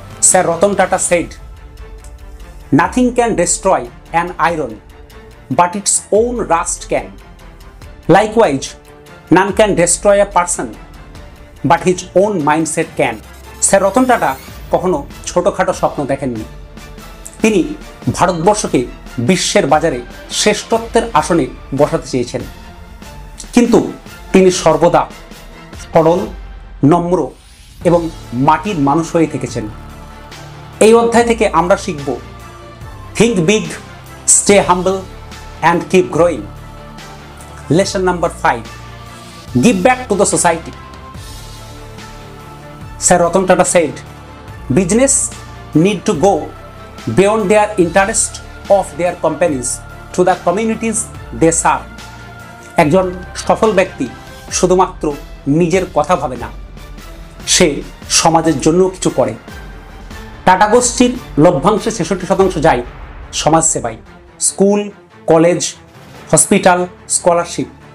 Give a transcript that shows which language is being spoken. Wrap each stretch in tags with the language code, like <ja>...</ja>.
<en>Sir Ratan Tata said, nothing can destroy an iron, but its own rust can. Likewise, none can destroy a person, but his own mindset can.</en> <bn>Sir Ratan Tata কখনো ছোটখাটো স্বপ্ন দেখেননি। তিনি ভারতবর্ষকে বিশ্বের বাজারে শ্রেষ্ঠত্বের আসনে বসাতে চেয়েছেন, কিন্তু তিনি সর্বদা সরল, নম্র এবং মাটির মানুষ হয়ে থেকেছেন। এই অধ্যায় থেকে আমরা শিখব</bn> <en>Think big, stay humble and keep growing. Lesson number 5, give back to the society. Sir Ratan Tata said, business need to go beyond their interest of their companies to the communities they serve.</en> <bn>একজন সফল ব্যক্তি শুধুমাত্র নিজের কথা ভাবে না, সে সমাজের জন্য কিছু করে। টাটা গোষ্ঠীর লভ্যাংশে 66% যায় সমাজ সেবায়। School, college, hospital, scholarship.</bn>